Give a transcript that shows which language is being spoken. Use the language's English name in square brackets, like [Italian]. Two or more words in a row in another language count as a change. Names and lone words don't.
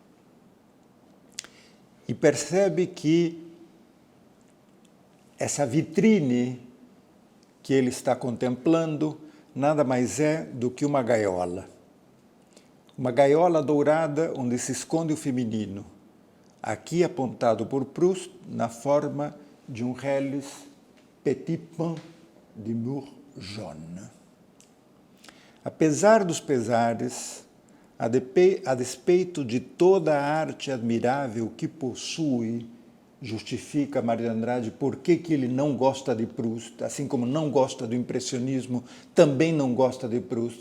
[Portuguese] E percebe que essa vitrine que ele está contemplando nada mais é do que uma gaiola. Uma gaiola dourada onde se esconde o feminino, aqui apontado por Proust na forma de um reles [French] petit pain de mur jaune. [Portuguese] Apesar dos pesares, a despeito de toda a arte admirável que possui, justifica Mário de Andrade por que ele não gosta de Proust, assim como não gosta do impressionismo, também não gosta de Proust.